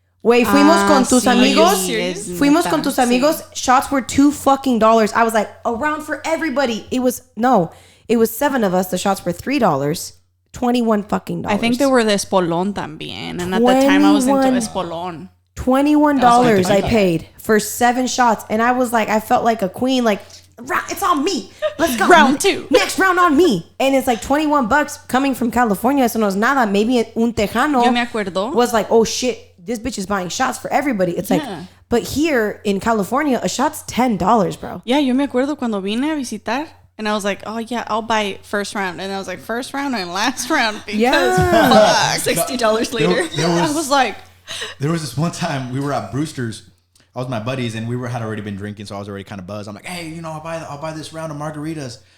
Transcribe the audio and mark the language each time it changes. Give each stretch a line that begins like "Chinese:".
Spanish: Güey, fuimos con tus amigos. Fuimos con tus amigos.
English: Shots were $2 I was like, around for everybody. It was 7 of us. The shots were $3. $21. I think they were the Espolón también. And at the time I was into Espolón. $21 I paid for 7 shots. And I was like, I felt like a queen. Like, it's on me. Let's go. Round 2. Next round on me. And it's like $21 coming from California.
Spanish: Eso no es nada. Maybe un tejano Yo me acuerdo.
English: was like, oh shit, this bitch is buying shots for everybody. It's like, but here in California, a shot's $10, bro.
Spanish: Yeah, yo me acuerdo cuando vine a visitar.
English: And I was like, oh yeah, I'll buy first round. And I was like, first round and last round. Because $60 later. I was like... There was this one time we were at Brewster's. I was with my buddies, and had already been drinking, so I was already kind of buzzed. I'm like, hey, I'll buy this round of margaritas.